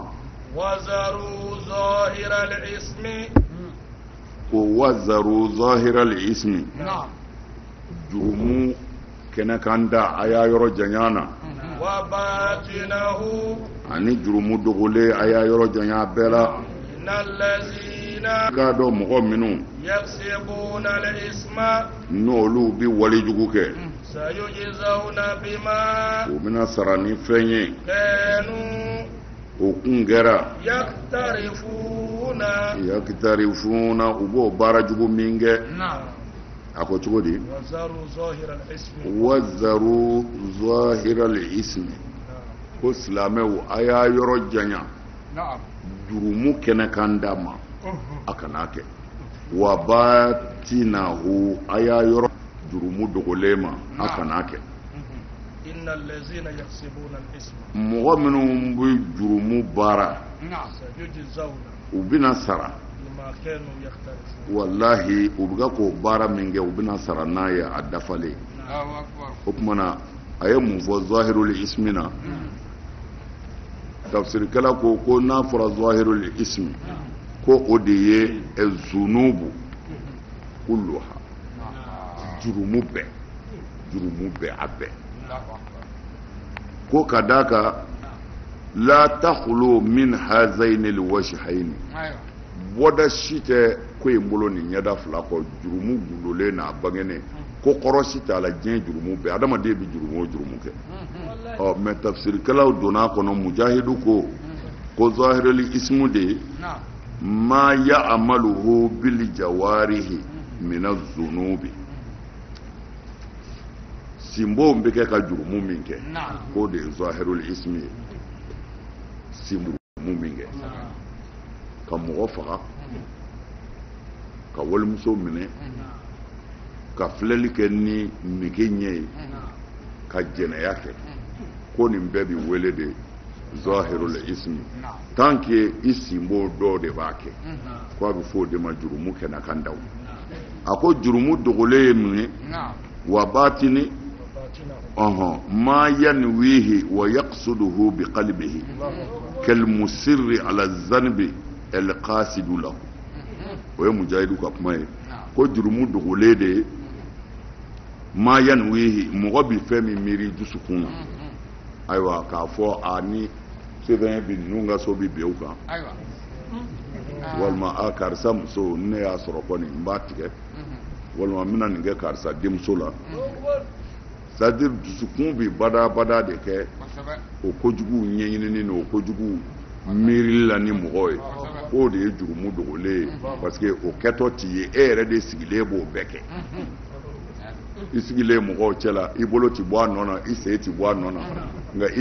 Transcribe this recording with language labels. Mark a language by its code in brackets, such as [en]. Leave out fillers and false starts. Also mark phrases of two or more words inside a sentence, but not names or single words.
[ar] وذروا ظاهر الإثم [bm] ko [ar] وذروا ظاهر الإثم [bm] jurumu kene kanda aya yoro janyana [ar] وباطنه [bm] ani jurumu dogole aya yoro janya bela [ar] إن الذين [bm] ka do mɔgɔ minnu [ar] يكسبون الإثم [bm] n'olu bi walijugu kɛ [ar] سيجزون بما [bm] u bɛna sara ni fɛn ye [ar] كانوا [bm] o kun kɛra [ar] يقترفون [bm] yakitarifuna u b'o baara jugu min kɛ [ar] نعم [bm] a ko cogo di [ar] وزروا ظاهر الاسم وذروا ظاهر الإثم [bm] ko silamɛw a y'a yɔrɔ janya [ar] نعم [bm] jurumu kɛnɛ kan d'a ma a kana kɛ [ar] وباطنه [bm] a y'a yɔrɔ jurumu dogolen ma a kana kɛ [ar] إن الذين يكسبون الاسم [bm] mɔgɔ minnu bɛ jurumu baara [ar] نعم سيجزون [bm] u bɛna sara [ar] بما كانوا يقترفون [bm] wallahi u bɛ k'o baara min kɛ u bɛna sara n'a ye a dafalen [ar] الله أكبر [bm] o kumana a ye mun fɔ [ar] ظاهر الإثم [bm] na tafsirikɛla ko n'a fɔra [ar] ظاهر الإثم [bm] ko o de ye [ar] الذنوب كلها [bm] jurumu bɛɛ a bɛɛ ko ka d'a kan [ar] لا تخلو من هذين الوجهين [bm] bɔda si tɛ ko in bolo nin ɲɛda fila kɔ jurumu gundolen n'a bangenen ko kɔrɔ si t'a la diɲɛ jurumu bɛɛ adamaden bɛ jurumu o jurumu kɛ mɛ tafsirikɛlaw donna a kɔnɔ mujahidu ko [ar] ظاهر الإثم [bm] de [ar] ما يعمله بالجوارح من الذنوب [bm] simbo bɛ kɛ ka jurumu min kɛ ko de ye [ar] ظاهر الإثم [bm] ye simbo min kɛ ka mɔgɔ faga ka walimuso minɛ ka filɛli kɛ ni nege ɲɛ ye ka jɛnɛya kɛ ko nin bɛɛ bi wele de [ar] ظاهر الإثم [fr] tant que [bm] i simbo dɔ de b'a kɛ ko a bɛ fɔ o de ma jurumu kɛnɛ kan daw a ko jurumu dogolen ye mun ye [ar] وباطنه ما ينويه ويقصده بقلبه كالمصر على الذنب القاصد له [bm] o ye mujahidu ka kuma ye ko jurumu dogolen de [ar] ما ينويه [bm] mɔgɔ bi fɛn min miiri dusukun na ayiwa k'a fɔ a ni sɛbɛn bi ninnu ka so bi bɛn u kan walima a karisa muso ne y'a sɔrɔ kɔni n b'a tigɛ walima n bɛna nin kɛ karisa denmuso la [fr] c'est à dire [bm] dusukun bi bada de kɛ o kojugu ɲɛɲinini ni o kojugu miirili la ni mɔgɔ ye k'o de ye jurumu dogolen ye [fr] parce que [bm] o kɛtɔ t'i ye e yɛrɛ de sigilen b'o bɛɛ kɛ i sigilen mɔgɔw cɛla i bolo ti bɔ a nɔ na i sen ti bɔ a nɔ na nka i